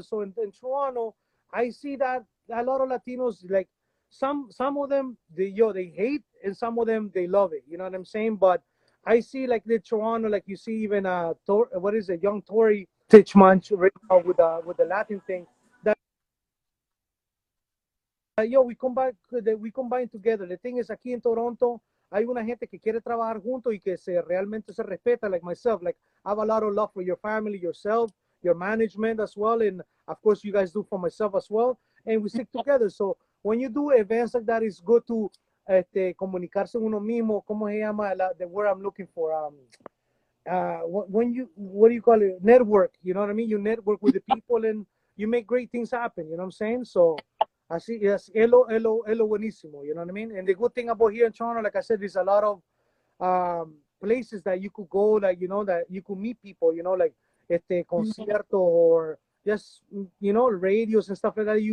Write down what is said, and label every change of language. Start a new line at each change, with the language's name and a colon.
English: So in Toronto, I see that a lot of Latinos, like, some of them, they hate and some of them they love it. You know what I'm saying? But I see like the Toronto, like you see even what is it, young Tory Titchman right now with the Latin thing. That yo, we combine together. The thing is,
Spanish: aquí en Toronto hay una gente que quiere trabajar junto y que se realmente se respeta,
English: like myself. Like I have a lot of love for your family, yourself, your management as well, and of course you guys do for myself as well. And we stick together. So when you do events like that, it's good to
Spanish: comunicarse uno mismo. ¿Cómo se llama
English: the word I'm looking for? When you, what do you call it? Network. You know what I mean? You network with the people and you make great things happen. You know what I'm saying? So
Spanish: así es, elo buenísimo.
English: You know what I mean? And the good thing about here in Toronto, like I said, there's a lot of places that you could go, like, you know, that you could meet people, you know, like concierto or just, you know, radios and stuff like that.